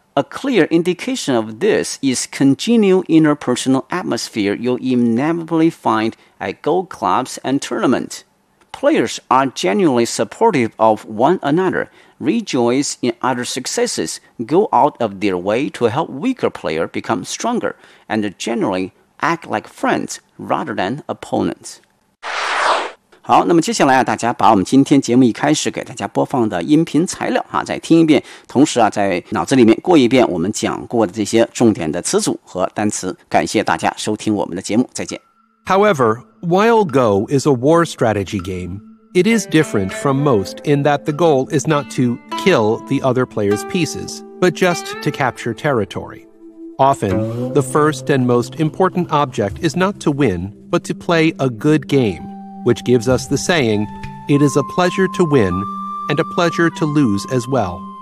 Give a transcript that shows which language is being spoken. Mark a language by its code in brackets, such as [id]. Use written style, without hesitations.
[en] A clear indication of this is congenial interpersonal atmosphere you'll inevitably find at Go clubs and tournaments. Players are genuinely supportive of one another,rejoice in other successes, go out of their way to help weaker player become stronger, and generally act like friends rather than opponents. [zh] 好，那么接下来啊，大家把我们今天节目一开始给大家播放的音频材料啊，再听一遍，同时啊，在脑子里面过一遍我们讲过的这些重点的词组和单词。感谢大家收听我们的节目，再见。 [en] However, while Go is a war strategy game,It is different from most in that the goal is not to kill the other player's pieces, but just to capture territory. Often, the first and most important object is not to win, but to play a good game, which gives us the saying, it is a pleasure to win and a pleasure to lose as well.